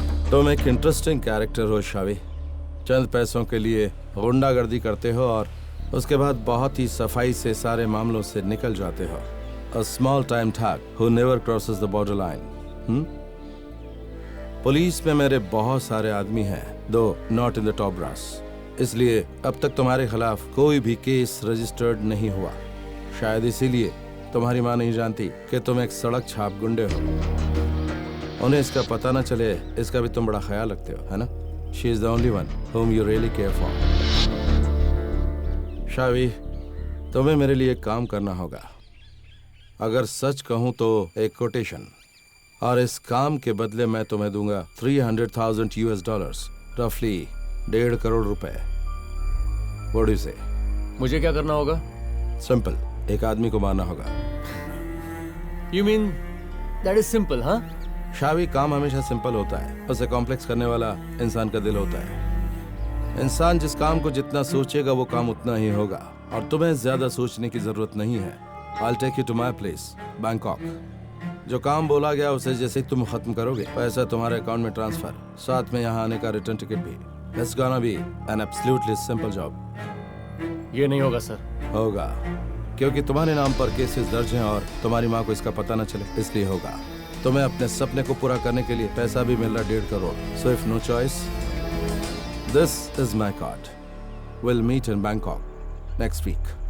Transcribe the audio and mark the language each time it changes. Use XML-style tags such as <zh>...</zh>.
<hi>तुम एक interesting character हो शावी। चंद पैसों के लिए गुंडागर्दी करते हो और उसके बाद बहुत ही सफाई से सारे मामलों से निकल जाते हो।</hi> <en>A small time thug who never crosses the borderline.</en> <hi>Police में मेरे बहुत सारे आदमी हैं,</hi> <en>Though not in the top brass.</en> <hi>इसलिए अब तक तुम्हारे खिलाफ कोई भी केस रजिस्टर्ड नहीं हुआ। शायद इसीलिए तुम्हारी माँ नहीं जानती कि तुम एक सड़क छाप गुंडे हो। उन्हें इसका पता न चले, इसका भी तुम बड़ा ख्याल रखते हो, है ना?</hi> <en>She is the only one whom you really care for.</en> <hi>शावी, तुम्हें मेरे लिए एक काम करना होगा। अगर सच कहूं तो एक कोटेशन, और इस काम के बदले मैं तुम्हें दूंगा $300,000 US, रफली 1.5 करोड़ रुपए।</hi> <en>What do you say?</en> <hi>मुझे क्या करना होगा? सिंपल, एक आदमी को मारना होगा।</hi> <en>You mean that is simple, हाँ?</en> <hi>शावी, काम हमेशा सिंपल होता है, उसे कॉम्प्लेक्स करने वाला इंसान का दिल होता है। इंसान जिस काम को जितना सोचेगा वो काम उतना ही होगा। और तुम्हें ज्यादा सोचने की जरूरत नहीं है।</hi> <en>I'll take you to my place, Bangkok.</en> <hi>जो काम बोला गया उसे जैसे ही तुम खत्म करोगे, पैसा तुम्हारे अकाउंट में ट्रांसफर, साथ में यहाँ आने का रिटर्न टिकट भी।</hi> <en>It's gonna be an absolutely simple job।</en> <hi>ये नहीं होगा सर। होगा, क्योंकि तुम्हारे नाम पर केसेस दर्ज हैं और तुम्हारी माँ को इसका पता न चले, इसलिए होगा। तुम्हें अपने सपने को पूरा करने के लिए पैसा भी मिल रहा 1.5 crore.</hi> <en>So if no choice, this is my card। We'll meet in Bangkok next week।</en>